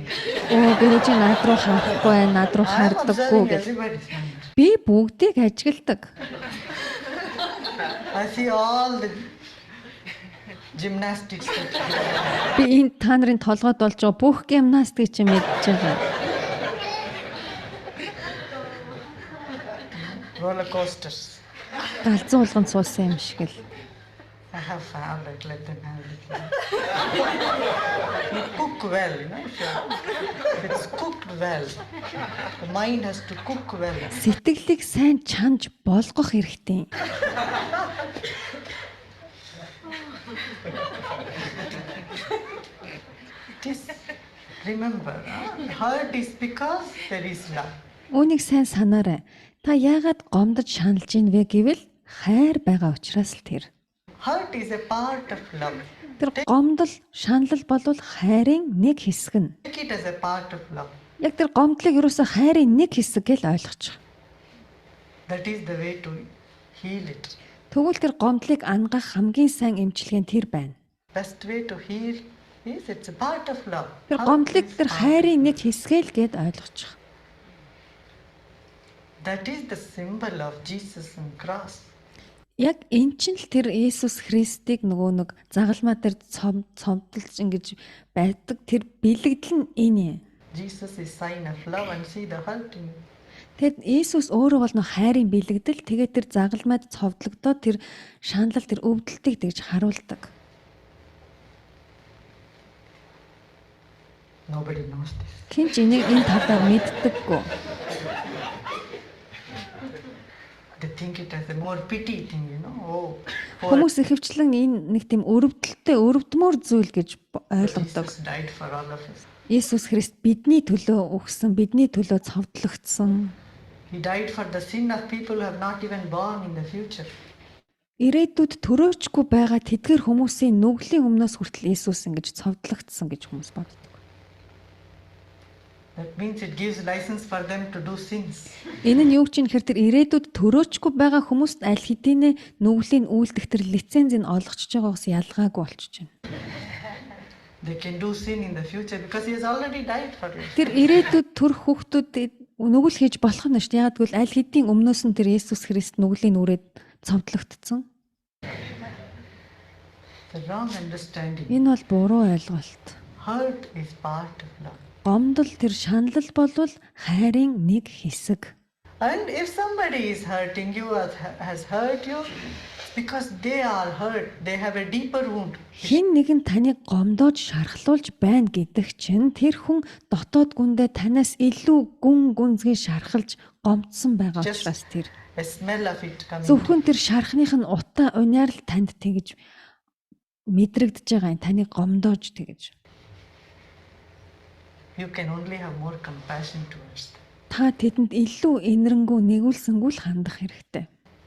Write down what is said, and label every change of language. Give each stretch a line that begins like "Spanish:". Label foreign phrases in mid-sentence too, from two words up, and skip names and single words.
Mongolian: Оо, гэрэж над руу харахгүй, над руу
English: I am
Mongolian: хардаггүй
English: observing
Mongolian: гэж.
English: everybody's mind.
Mongolian: Би бүгдийг ажигладаг.
English: I see all the gymnastics that you do.
Mongolian: Би энэ та нарын толгойд болж байгаа бүх гимнастикийг чи мэдж байгаа.
English: Roller coasters.
Mongolian: Галзуу уулганд суусан юм шиг л.
English: I have favorite, let them have it. You cook well, you know. If it's cooked well, the mind has to cook well.
Mongolian: Сэтгэлийг сайн чанж болгох хэрэгтэй.
English: This, remember, hurt is because there is love.
Mongolian: Үүнийг сайн санаарай. Та яагаад гомдож шаналж ийн вэ гэвэл хайр байгаа учраас л тэр.
English: Hurt is a part of love.
Mongolian: Тэр гомдол, шанал болвол хайрын нэг хэсэг нь.
English: Take it as a part of love.
Mongolian: Яг тэр гомдлыг ерөөсө хайрын нэг хэсэг гэж ойлгочих.
English: That is the way to heal it.
Mongolian: Тэгвэл тэр гомдлыг ангаах хамгийн сайн эмчилгээ нь тэр байна.
English: Best way to heal is it's a part of love.
Mongolian: Тэр
English: Hurt
Mongolian: гомдлыг
English: is
Mongolian: тэр
English: part.
Mongolian: хайрын нэг хэсэг л гэд ойлгочих.
English: That is the symbol of Jesus on cross.
Mongolian: Яг эн чинь л тэр Иесус Христийг нөгөө нэг загалмаа дээр цомтолж ингэж байдаг тэр бэлэгдэл нь энэ.
English: Jesus is sign of love and see the hurt in it.
Mongolian: Тэгэд Иесус өөрөө бол нэг хайрын бэлэгдэл тэгээд тэр загалмайд цовдлогдоод тэр шаналл тэр өвдөлтийг тэгж харуулдаг.
English: Nobody knows this.
Mongolian: Хин ч энийг энэ талаар мэддэггүй.
English: They think it as a more pity thing, you know. Oh, poor
Mongolian: Хүмүүс ихэвчлэн энэ нэг тийм өрөвдмөр зүйл гэж ойлгодог.
English: Jesus died for all of us.
Mongolian: Иесус Христ бидний төлөө өгсөн, бидний төлөө цовдлогдсон.
English: He died for the sin of people who have not even born in the future.
Mongolian: Ирээдүйд төрөөчгүй байгаа тэдгэр хүмүүсийн нүглийн өмнөөс хүртэл Иесус ингэж цовдлогдсон гэж хүмүүс боддог.
English: That means it gives license for them to do sins.
Mongolian: Энэ нь юу гэж нэхэр тэр ирээдүйд төрөөчгүй байгаа хүмүүст аль хэдийнэ нүглийн үйлдэх тэр лицензийг олгочж байгаагаас ялгаагүй болчихж байна.
English: They can do sin in the future because he has already died for it.
Mongolian: Тэр ирээдүйд төрөх хүүхдүүд нүгэл хийж болох нь шүү дээ. Яг гэвэл аль хэдийн өмнөөс нь тэр Иесус Христ нүглийн үрээд цовдлогдсон.
English: The wrong understanding.
Mongolian: Энэ бол буруу ойлголт.
English: Hurt is part of love.
Mongolian: Гомдол тэр шаналл болвол хайрын нэг хэсэг.
English: And if somebody is hurting you or has hurt you, it's because they are hurt. They have a deeper wound.
Mongolian: Хин нэгэн таныг гомдоод шархлуулж байна гэдэг чинь тэр хүн дотоод гүндээ танаас илүү гүн гүнзгий шархалж гомдсон байгаа
English: Just
Mongolian: учраас тэр
English: a smell of it coming.
Mongolian: зөвхөн тэр шархных нь утаа униар л танд тэгж мэдрэгдэж байгаа юм таныг гомдоож тэгж.
English: You can only have more compassion towards them.
Mongolian: Та тэдэнд илүү инэрэнгүү нэгүүлсэнгүү л хандах хэрэгтэй.